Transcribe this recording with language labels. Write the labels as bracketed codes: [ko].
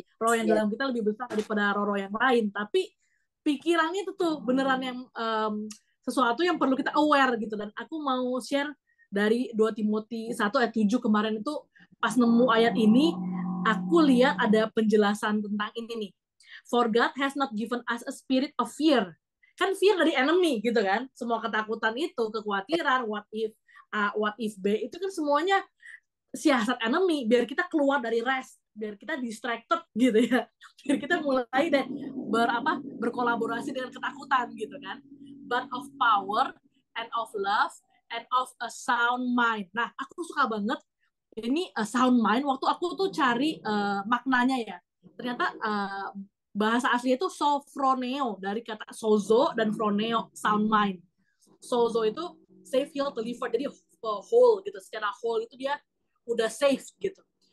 [id] Roh yang dalam kita lebih besar daripada roh yang lain. Tapi pikirannya itu tuh beneran yang sesuatu yang perlu kita aware gitu. Dan aku mau share dari 2 Timotius 1 ayat 7 kemarin itu pas nemu ayat ini, aku lihat ada penjelasan tentang ini nih. [en] For God has not given us a spirit of fear. [id] Kan fear dari enemy gitu kan. Semua ketakutan itu, kekhawatiran, [en] what if B, [id] itu kan semuanya siasat enemy biar kita keluar dari rest, biar kita distracted gitu ya. Biar kita mulai dan berkolaborasi dengan ketakutan gitu kan. [en] But of power and of love and of a sound mind. [id] Nah, aku suka banget ini sound mind. Waktu aku tuh cari maknanya ya, ternyata bahasa aslinya itu sophroneo, dari kata sozo dan phroneo, sound mind. Sozo itu [en] save, heal, deliver, [id] jadi whole gitu. Secara whole itu dia udah safe gitu.